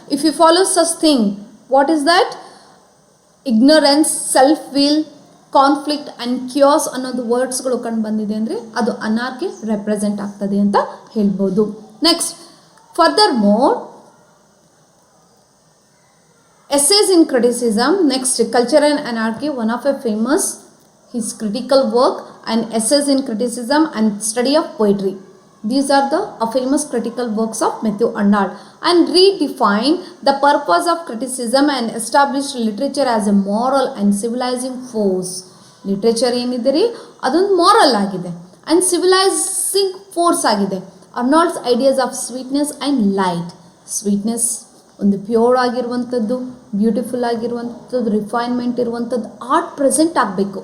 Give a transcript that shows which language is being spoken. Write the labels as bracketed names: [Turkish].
[English] If you follow such thing, what is that? Ignorance, self will, conflict and cues [Kannada] ಅನ್ನೋದು ವರ್ಡ್ಸ್ಗಳು ಕಂಡು ಬಂದಿದೆ ಅಂದರೆ ಅದು ಅನಾರ್ಕಿ ರೆಪ್ರೆಸೆಂಟ್ ಆಗ್ತದೆ ಅಂತ ಹೇಳ್ಬೋದು. [English] Next, further more essays in criticism. Next, Culture and Anarchy, one of a famous his critical work, and essays in criticism and study of poetry. These are the famous critical works of Matthew Arnold, and redefine the purpose of criticism and established literature as a moral and civilizing force. [Kannada] Literature ಏನಿದೆ ರೀ, ಅದೊಂದು moral ಆಗಿದೆ and ಸಿವಿಲೈಸಿಂಗ್ force ಆಗಿದೆ. [English] Arnold's ideas of sweetness and light. [Kannada] Sweetness ಒಂದು pure ಆಗಿರುವಂಥದ್ದು, beautiful ಆಗಿರುವಂಥದ್ದು, refinement ಇರುವಂಥದ್ದು, art present ಆಗಬೇಕು.